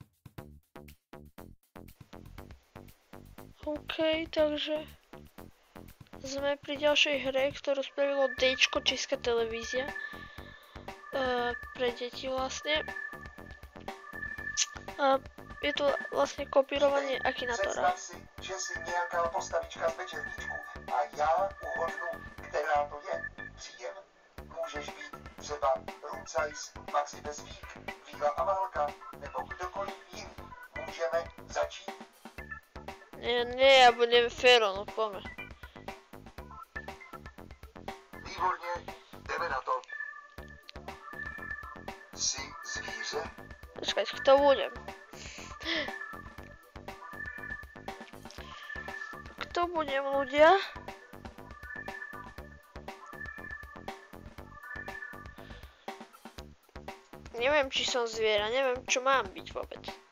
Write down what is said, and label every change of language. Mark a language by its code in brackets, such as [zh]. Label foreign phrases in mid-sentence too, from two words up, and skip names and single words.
[sk] OK, takže sme pri ďalšej hre, ktorú spravilo Dčko, Česká televízia. Pre deti vlastne. Je to vlastne kopírovanie Akinatora. [cs] Představ si, že si nějaká postavička z večerníčku a já uhodnu, která to je. Příjem můžeš být třeba Rucajs, Maxi Bezvík, Víla Amálka nebo kdokoliv jiný. Můžeme začít? [sk] Nie, ja budem Fero, no poďme. [cs] Výborně, jdeme na to. Jsi zvíře? [sk] Počkať, kto budem? Kto budem, ľudia? Neviem, či som zviera, neviem, čo mám byť vôbec.